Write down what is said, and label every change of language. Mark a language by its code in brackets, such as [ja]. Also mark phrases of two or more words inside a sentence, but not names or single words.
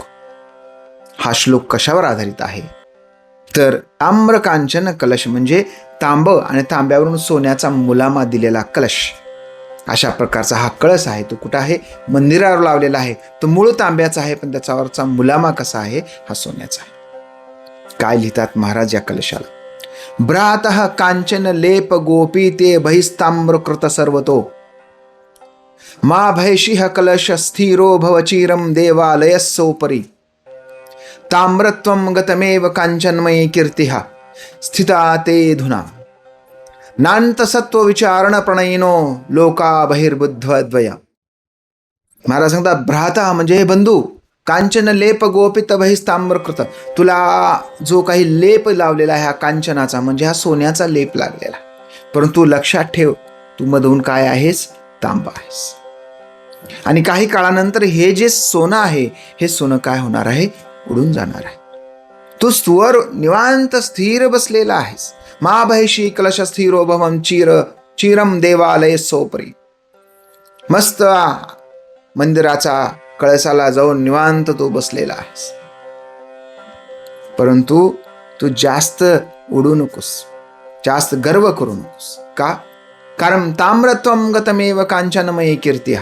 [mr] हा श्लोक कशावर आधारित आहे तर ताम्रकांचन कलश म्हणजे तांब आणि तांब्यावरून सोन्याचा मुलामा दिलेला कलश, अशा प्रकारचा हा कळस आहे. तो कुठं आहे? मंदिरावर लावलेला आहे. तो मूळ तांब्याचा आहे, पण त्याच्यावरचा मुलामा कसा आहे? हा सोन्याचा आहे. काय लिहितात महाराज या कलशाला? [sa] भ्रातः कांचन लेप गोपी ते बहिस्ताम्रकृत सर्वतो मा भयशिह कलश स्थिरो भवचिरम देवालयस्सोपरी ताम्रत्वं गतमेव कांचनमयी कीर्तिहा स्थिता ते धुना नांत सत्व विचारण प्रणयिनो लोका बहिर्बुद्धद्वया. [mr] महाराज सांगतात, भ्राता म्हणजे बंधू, [sa] कांचन लेप गोपित बहिस्ताम्रकृत, [mr] तुला जो काही लेप लावलेला आहे हा कांचनाचा म्हणजे हा सोन्याचा लेप लागलेला, परंतु लक्षात ठेव तू मधून काय आहेस? तांबा आहेस. आणि काही काळानंतर हे जे सोनं आहे हे सोनं काय होणार आहे? उडून जाणार आहे. तू स्तूवर निवांत स्थिर बसलेला आहेस. [sa] मा भयशी कलश स्थिरो भवम चिरम देवालय सोपरी. [mr] मस्त मंदिराचा कळसाला जाऊन निवांत तू बसलेला आहेस, परंतु तू जास्त उडू नकोस, जास्त गर्व करू नकोस. का? [sa] कारण ताम्रत्वं गतमेव कांचनमयी कीर्तिहा.